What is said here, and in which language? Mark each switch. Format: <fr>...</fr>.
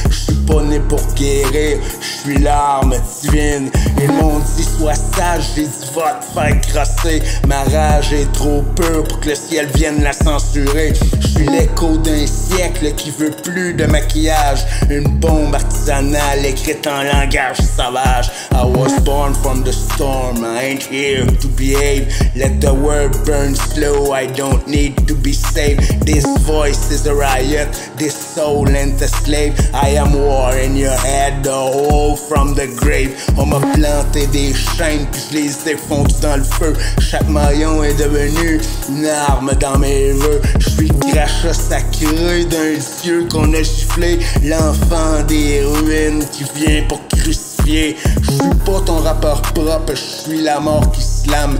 <fr>Je suis pas né pour guérir, je suis l'arme divine. Ils m'ont dit sois sage, j'ai dit va te faire crosser. Ma rage est trop pure pour que le ciel vienne la censurer. Je suis l'écho d'un siècle qui veut plus de maquillage. Une bombe artisanale écrite en langage sauvage.</fr> <en>I was born from the storm, I ain't here to behave. Let the world burn slow, I don't need to be saved. This voice is a riot, this soul ain't a slave. I am war in your head, the hole from the grave.</en> <fr>On m'a planté des chaînes puis je les ai fondues dans le feu. Chaque maillon est devenu une arme dans mes vœux. Je suis le crachat sacré d'un dieu qu'on a giflé. L'enfant des ruines qui vient pour crucifier. Je suis pas ton rappeur propre, je suis la mort qui slame.</fr>